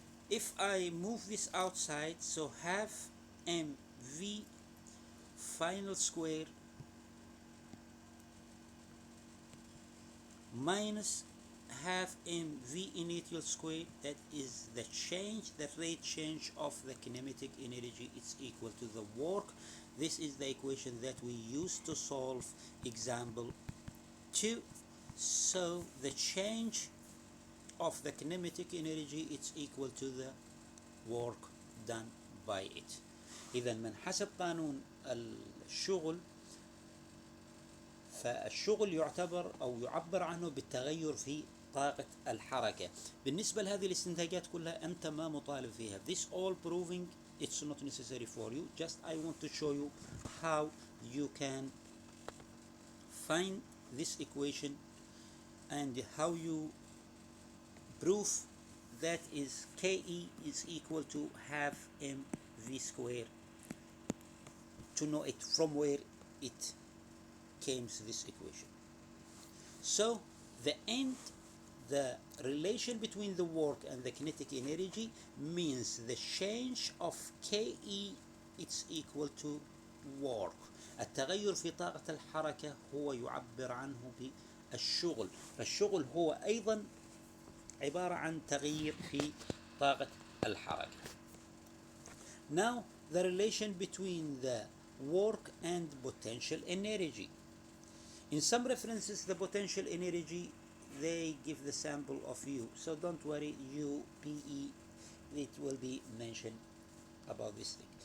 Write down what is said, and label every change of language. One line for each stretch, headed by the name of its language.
English: If I move this outside, so half mv final square minus half mv initial square, that is the change, the rate change of the kinematic energy, it's equal to the work. This is the equation that we use to solve example 2. So the change of the kinetic energy it's equal to the work done by it.
Arabic: إذا من حسب قانون الشغل، فالشغل يعتبر أو يعبر عنه بالتغير في طاقة الحركة. بالنسبة لهذه الاستنتاجات كلها أنت ما مطالب فيها.
English: This all proving it's not necessary for you. Just I want to show you how you can find this equation and how you prove that is KE is equal to half mv square, to know it from where it came to this equation. So the relation between the work and the kinetic energy means the change of KE it's equal to work.
Arabic: التغير في طاقة الحركة هو يعبر عنه بالشغل، فالشغل هو أيضا عبارة عن تغيير في طاقة الحركة.
English: Now the relation between the work and potential energy. In some references the potential energy they give the sample of U, so don't worry, U, PE, it will be mentioned about this thing.